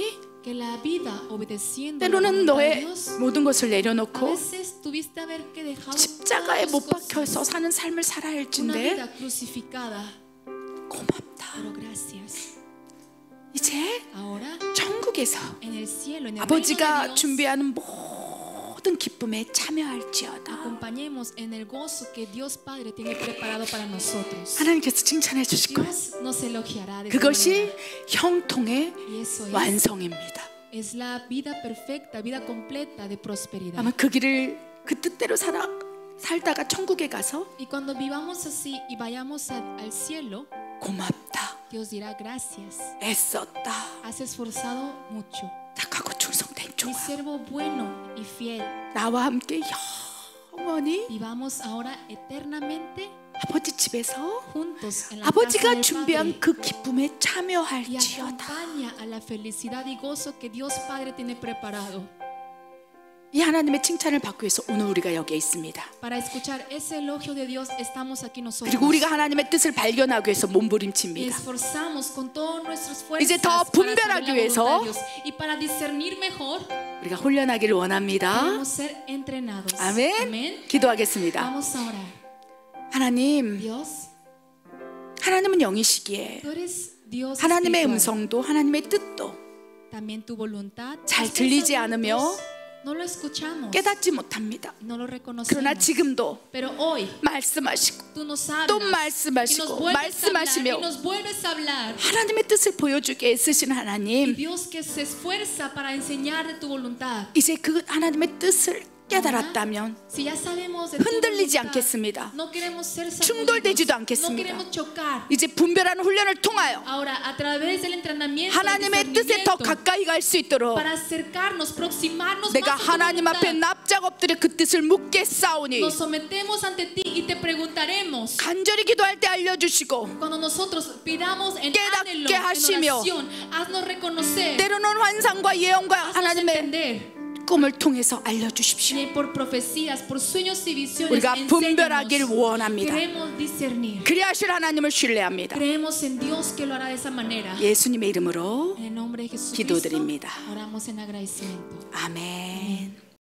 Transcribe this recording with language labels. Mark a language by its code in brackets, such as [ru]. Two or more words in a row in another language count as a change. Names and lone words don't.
[es] Que la vida obedeciendo a la [ko] 때로는 [es] voluntad de [ko] 너의 [es] Dios, [ko] 모든 것을 [es] a [ko] 내려놓고 [es] veces tuviste haber que dejado [ko] 십자가에 [es] todas [ko] 못 [es] las [ko] 박혀서 [es] cosas, [ko] 사는 삶을 살아야 [es] una [ko] 할진데 [es] vida crucificada. [ko] 고맙다. [es] Pero gracias. [ko] 이제 [es] Ahora, [ko] 천국에서 [es] en el cielo, en el reino [ko] 아버지가 [es] de Dios, [ko] 준비하는 모든 기쁨에 참여할지어다. [es] acompañemos en el gozo que Dios Padre tiene preparado para nosotros. [ko] 하나님께서 칭찬해 주실 거예요. [es] Dios nos elogiará de esa [ko] 그것이 [es] manera. [ko] 형통의 [es] Y eso [ko] 완성입니다. [es] es la vida perfecta, vida completa de prosperidad. [ko] 아마 그 길을 그 뜻대로 살다가 천국에 가서 [es] Y cuando vivamos así y vayamos al cielo, [ko] 고맙다, [es] Dios dirá gracias. [ko] 애썼다, [es] Has esforzado mucho. [ko] 착하고 충성된 [es] Mi [ko] 종아, [es] siervo bueno y fiel. [ko] 나와 함께 영원히 [es] Vivamos ahora eternamente [ko] 아버지 집에서 [es] juntos en la casa [ko] 아버지가 [es] del [ko] 준비한 [es] Padre. [ko] 그 기쁨에 [es] Y [ko] 참여할지어다. [es] acompaña a la felicidad y gozo que Dios Padre tiene preparado. [ko] 이 하나님의 칭찬을 받기 위해서 오늘 우리가 여기에 있습니다. [es] Para escuchar ese elogio de Dios estamos aquí nosotros. [ko] 그리고 우리가 하나님의 뜻을 발견하기 위해서 [es] Y [ko] 몸부림칩니다. [es] esforzamos con todas nuestras fuerzas [ko] 이제 더 [es] para saber [ko] 분별하기 [es] la [ko] 위해서 [es] voluntad de Dios. Y para discernir mejor, [ko] 우리가 훈련하기를 원합니다. [es] queremos ser entrenados. [ko] 아멘. [es] Amén. [ko] 기도하겠습니다. [es] Vamos a orar. [ko] 하나님, [es] Dios, [ko] 하나님은 영이시기에 [es] tú eres Dios [ko] 하나님의 [es] espiritual. [ko] 음성도 하나님의 뜻도 [es] También tu voluntad. [ko] 잘 [es] tus [ko] 들리지 [es] pensamientos, [ko] 않으며 [es] no lo escuchamos. [ko] 깨닫지 못합니다. [es] No lo reconocemos. [ko] 그러나 지금도 [es] Pero hoy [ko] 말씀하시고 [es] tú nos hablas. [ko] 또 [es] y [ko] 말씀하시고 [es] nos vuelves a hablar, [ko] 말씀하시며 [es] y nos vuelves a hablar. [ko] 하나님의 뜻을 보여주게 애쓰신 하나님, [es] Dios que se esfuerza para enseñar de tu voluntad. [ko] 이제 그 하나님의 뜻을 깨달았다면 [es] Si ya sabemos de tu [ko] 흔들리지 [es] voluntad, [ko] 않겠습니다. [es] no queremos ser [ko] 충돌되지도 [es] sacudidos, [ko] 않겠습니다. [es] no queremos chocar. [ko] 이제 분별하는 훈련을 통하여 [es] Ahora, a través del entrenamiento, [ko] 하나님의 뜻에 더 가까이 갈 수 있도록 [es] para acercarnos, proximarnos [ko] 내가 [es] más a tu [ko] 하나님 앞에 [es] voluntad, [ko] 납작 엎드려 그 뜻을 묻게 싸우니 [es] nos sometemos ante ti y te preguntaremos. [ko] 간절히 기도할 때 알려주시고 [es] Cuando nosotros pidamos en [ko] 깨닫게 [es] anhelo, en [ko] 하시며 [es] oración, haznos reconocer, [ko] 때로는 환상과 예언과 [es] haznos [ko] 하나님의 [es] entender. [ko] 꿈을 통해서 알려주십시오. [es] Y por profecías, por sueños y visiones, [ko] 우리가 분별하길 [es] enséñanos. [ko] 원합니다. [es] Queremos discernir. [ko] 그리하실 하나님을 신뢰합니다. [es] Creemos en Dios que lo hará de esa manera. [ko] 예수님의 이름으로 [es] En el nombre de Jesucristo, [ko] 기도드립니다. [es] oramos en agradecimiento. [ko] 아멘.